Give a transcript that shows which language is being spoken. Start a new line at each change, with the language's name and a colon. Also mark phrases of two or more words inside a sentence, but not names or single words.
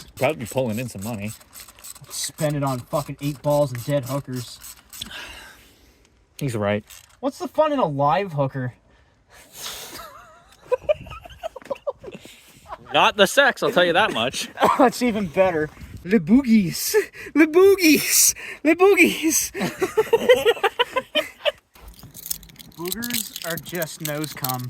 English: Probably pulling in some money. Spend it on fucking 8 balls and dead hookers. He's right. What's the fun in a live hooker? Not the sex, I'll tell you that much. Oh, that's even better. Le boogies. Le boogies. Le boogies. Boogers are just nose cum.